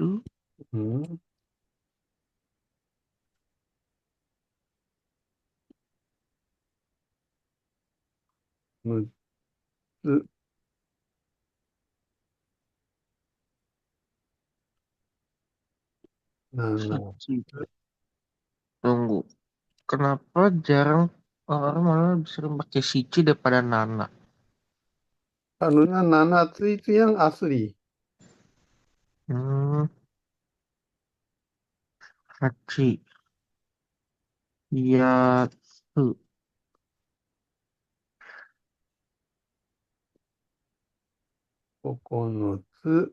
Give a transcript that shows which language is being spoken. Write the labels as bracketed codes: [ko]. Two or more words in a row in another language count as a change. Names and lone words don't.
[ja] うーん、六つ、七. Shichi. [id] Tunggu. Kenapa jarang orang malah lebih sering pakai Shichi daripada Nana? Karena nanatsu itu yang asli. [ja] Hmm, Hachi. Yatsu. Kokonotsu.